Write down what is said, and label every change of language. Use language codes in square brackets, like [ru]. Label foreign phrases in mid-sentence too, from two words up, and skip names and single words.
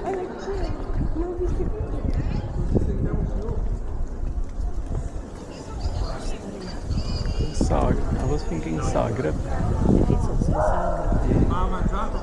[it] Non ti sentiamo più. [en] I was thinking Zagreb. [sv] Det finns också i Zagreb. [it] Ma ha mangiato?